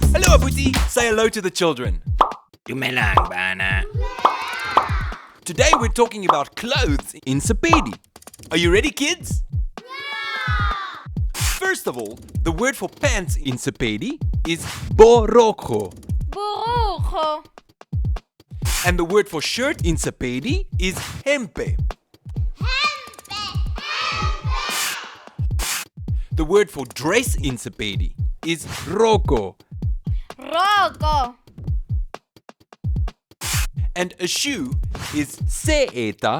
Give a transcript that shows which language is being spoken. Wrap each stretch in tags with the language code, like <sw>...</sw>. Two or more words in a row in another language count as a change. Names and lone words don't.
<en>Abuti, say hello to the children.</en> <nso>Dumelang bana.</nso> <en>Today we're talking about clothes in Sepedi. Are you ready, kids? First of all, the word for pants in Sepedi is borokgo. Borokgo. And the word for shirt in Sepedi is hempe. The word for dress in Sepedi is roko. Roko. And a shoe is seeta.</en>